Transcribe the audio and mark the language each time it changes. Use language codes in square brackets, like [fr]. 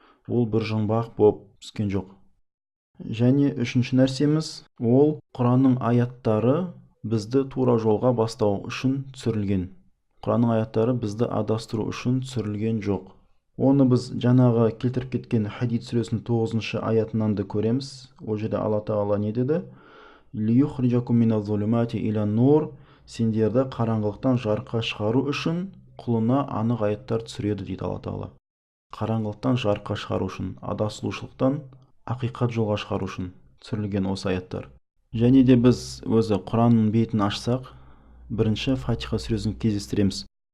[kk] Ол бір жұмбақ болып түскен жоқ. Және үшінші нәрсеміз, ол Құранның аяттары бізді тура жолға бастау үшін түсірілген. Құранның аяттары бізді адастыру үшін түсірілген жоқ. Оны біз жаңағы келтіріп кеткен Хадид сүресінің 9 аятынан да көреміз. Ол жерде Алла тағала не деді? [ar] «Лиюхриджакум миназ-зулумати илан-нур». [kk] Сендерді қараңғылықтан жарыққа шығару үшін құлына анық аяттар түсіреді дейді Алла тағала. Қараңғылықтан жарыққа шығару үшін, адасушылықтан ақиқат жолға шығару үшін түсірілген осы аяттар. Және де біз өзі Құранның бетін ашсақ, бірінші Фатиха сүресін кездестіреміз.